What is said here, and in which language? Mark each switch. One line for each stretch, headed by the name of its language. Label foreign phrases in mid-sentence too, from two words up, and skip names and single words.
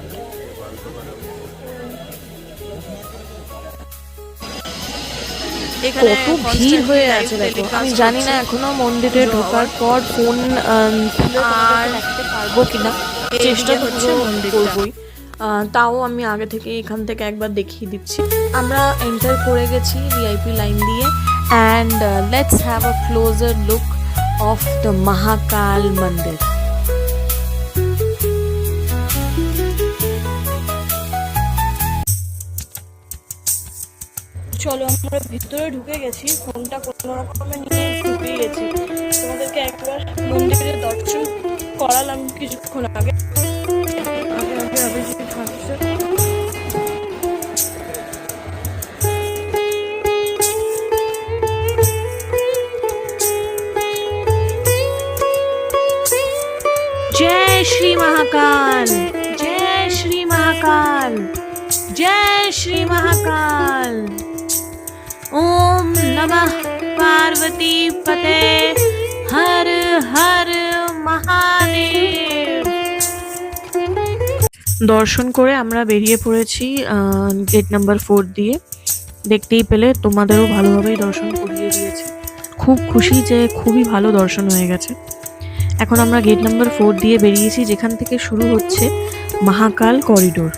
Bangla: কত ভিড় হয়ে আছে দেখো। আমি জানি না এখনো মন্দিরে ঢোকার পর ফোন আর রাখতে পারবো কিনা, চেষ্টা করছি করবই, তাও আমি আগে থেকে এখান থেকে একবার দেখিয়ে দিচ্ছি। আমরা এন্টার করে গেছি
English: VIP line
Bangla: দিয়ে,
English: And let's have a closer look of the
Bangla: মহাকাল মন্দির। চলো আমরা ভিতরে ঢুকে গেছি, ফোনটা কোনো রকমে নিয়ে ঢুকে গেছি। তোমাদেরকে একবার মন্দিরের দর্শন করালাম কিছুক্ষণ আগে।
Hindi: जय श्री महाकाल, जय श्री महाकाल, जय श्री महाकाल।
Sanskrit: ओम नमः पार्वती पते, हर हर महादेव।
Bangla: দর্শন করে আমরা বেরিয়ে পড়েছি
English: gate number
Bangla: 4 দিয়ে। দেখতেই পেলে তোমাদেরও ভালোভাবেই দর্শন করিয়ে দিয়েছি। খুব খুশি যে খুবই ভালো দর্শন হয়ে গেছে। এখন আমরা
English: gate number
Bangla: 4 দিয়ে বেরিয়েছি, যেখান থেকে শুরু হচ্ছে মহাকাল করিডোর।